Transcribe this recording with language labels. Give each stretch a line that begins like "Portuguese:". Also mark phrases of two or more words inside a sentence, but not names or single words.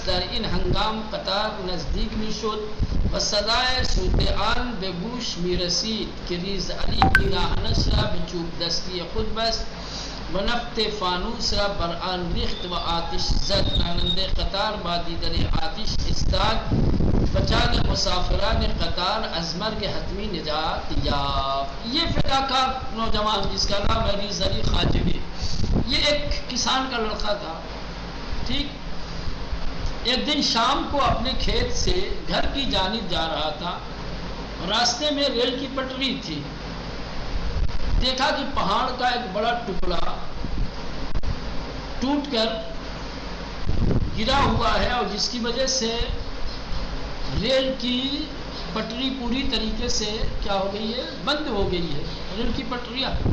Persian: در این هنگام قطار نزدیک میشد و صدای صوت آن به گوش میرسید که ریز علی پیراهنش را به چوب دستی خود بست و نفت فانوس را بر آن ریخت و آتش زد. راننده قطار با دیدن آتش استاد و جان مسافران قطار از مرگ حتمی نجات یافت.
Urdu: یہ فداکار نوجوان جس کا نام ہے ریز علی خاجوی یہ ایک کسان کا لڑکا تھا. ٹھیک ایک دن شام کو اپنے کھیت سے گھر کی جانب جا رہا تھا. راستے میں ریل کی پٹری تھی. دیکھا کہ پہاڑ کا ایک بڑا ٹکڑا ٹوٹ کر گرا ہوا ہے اور جس کی وجہ سے ریل کی پٹری پوری طریقے سے کیا ہو گئی ہے بند ہو گئی ہے ریل کی پٹریاں.